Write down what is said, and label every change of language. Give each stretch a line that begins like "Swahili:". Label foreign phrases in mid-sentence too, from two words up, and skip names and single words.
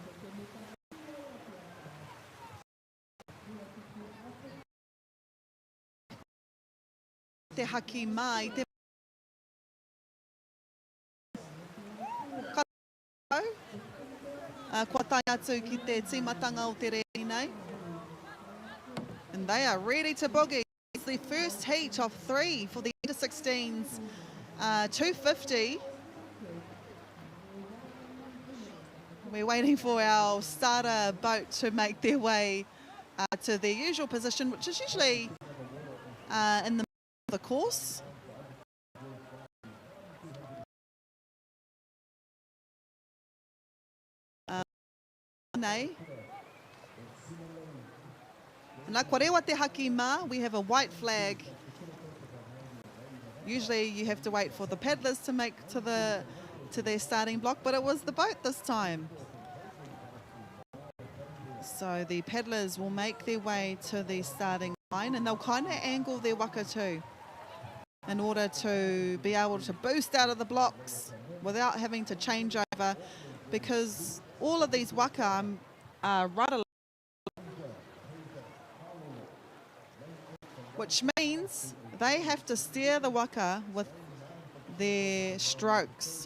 Māori: Te haki mai, te kua tai atu ki te timatanga o te rei nei.
English: And they are ready to boogie. It's the first heat of 3 for the under-16s 250. We're waiting for our starter boat to make their way to their usual position, which is usually in the middle of the course.
Māori: Nā kua rewa te haki mā,
English: we have a white flag. Usually you have to wait for the paddlers to make to their starting block, but it was the boat this time. So the paddlers will make their way to the starting line and they'll kind of angle their waka too in order to be able to boost out of the blocks without having to change over, because all of these waka are rudderless, which means they have to steer the waka with their strokes.